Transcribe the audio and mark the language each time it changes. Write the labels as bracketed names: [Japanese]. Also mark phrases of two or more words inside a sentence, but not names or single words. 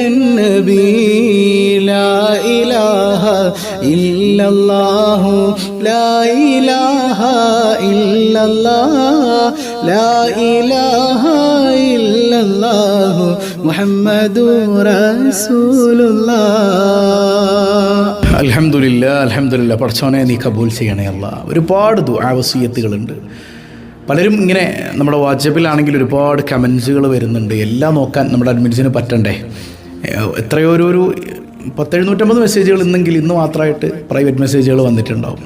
[Arabic] النبي لا إله إلا الله لا إله إلا الله لا إله إلا الله محمد رسول الله الحمد لله الحمد لله. [Malayalam] പഠിച്ചോനെ നീ കബൂൽ ചെയ്യണേ അല്ലാ. ഒരുപാട് ദുആ വസിയത്തുകളുണ്ട്. പലരും ഇങ്ങനെ നമ്മുടെ വാട്സപ്പിലാണെങ്കിൽ ഒരുപാട് കമൻസുകൾ വരുന്നുണ്ട്. എല്ലാം നോക്കാൻ നമ്മുടെ അഡ്മിൻസിന് പറ്റണ്ടേ. എത്രയോ ഒരു 750 മെസ്സേജുകൾ ഇന്നെങ്കിൽ ഇന്ന് മാത്രമായിട്ട് [English] private messages [Malayalam] വന്നിട്ടുണ്ടാവും.